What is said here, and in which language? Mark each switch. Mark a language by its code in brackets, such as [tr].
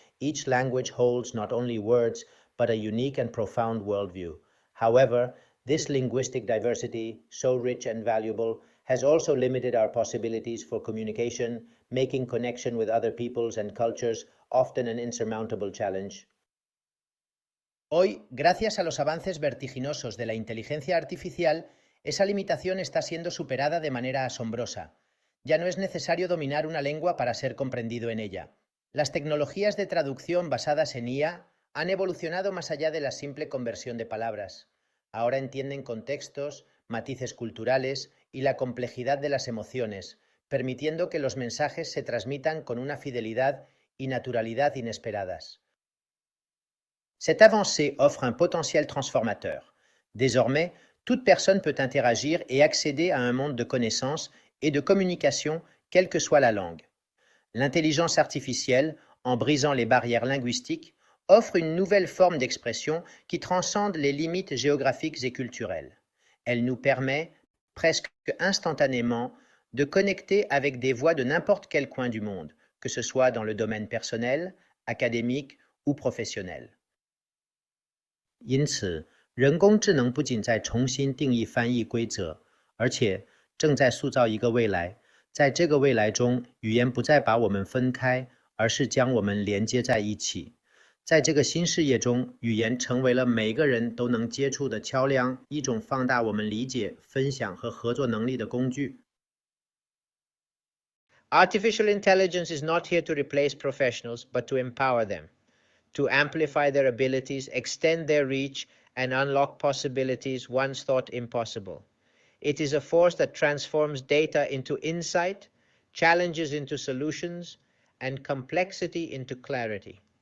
[en] Each language holds not only words, but a unique and profound worldview. However, this linguistic diversity, so rich and valuable, has also limited our possibilities for communication, making connection with other peoples and cultures often an insurmountable challenge. [es] Hoy, gracias a los avances vertiginosos de la inteligencia artificial, esa limitación está siendo superada de manera asombrosa. Ya no es necesario dominar una lengua para ser comprendido en ella. Las tecnologías de traducción basadas en IA han evolucionado más allá de la simple conversión de palabras. Ahora entienden contextos, matices culturales y la complejidad de las emociones, permitiendo que los mensajes se transmitan con una fidelidad y naturalidad inesperadas. [fr] Cette avancée offre un potentiel transformateur. Désormais, toute personne peut interagir et accéder à un monde de connaissances et de communication, quelle que soit la langue. L'intelligence artificielle, en brisant les barrières linguistiques, offre une nouvelle forme d'expression qui transcende les limites géographiques et culturelles. Elle nous permet, presque instantanément, de connecter avec des voix de n'importe quel coin du monde, que ce soit dans le domaine personnel, académique ou professionnel. [zh] 因此，人工智能不仅在重新定义翻译规则，而且正在塑造一个未来。在这个未来中，语言不再把我们分开，而是将我们连接在一起。在这个新事业中，语言成为了每个人都能接触的桥梁，一种放大我们理解、分享和合作能力的工具。 [en] Artificial intelligence is not here to replace professionals, but to empower them, to amplify their abilities, extend their reach, and unlock possibilities once thought impossible. It is a force that transforms data into insight, challenges into solutions, and complexity into clarity.